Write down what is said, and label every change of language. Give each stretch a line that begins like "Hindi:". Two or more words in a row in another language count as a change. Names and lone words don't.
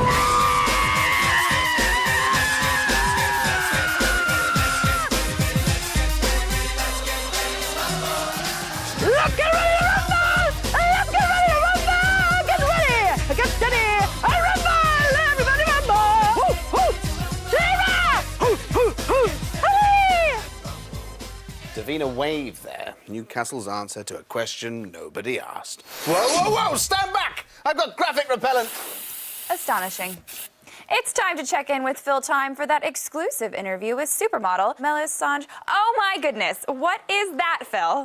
English: Look at ready to rumble! Look at ready to rumble! Get ready! Get steady! Rumble! Everybody rumble! Hoo, hoo! Tira! Hoo, hoo, hoo! Davina Wave there, Newcastle's answer to a question nobody asked. Whoa, whoa, whoa! Stand back! I've got graphic repellent. Astonishing. It's time to check in with Phil Time for that exclusive interview with supermodel Melisandre. Oh my goodness, what is that, Phil?